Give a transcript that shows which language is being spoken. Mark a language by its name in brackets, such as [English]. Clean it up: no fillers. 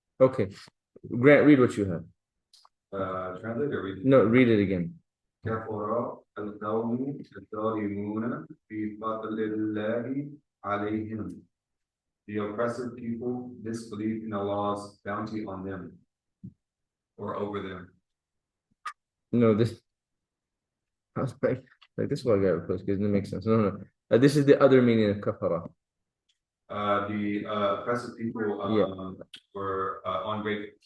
[English] Okay, Grant, read what you have. Translate or read it? No, read it again. [Arabic] كفر القوم الظالمون بفضل الله عليهم. [English] The oppressive people disbelieve in Allah's bounty on them or over them. No, this. I was like this is why I got replaced because it doesn't make sense. No. This is the other meaning of kafara. The oppressive people were ungrateful.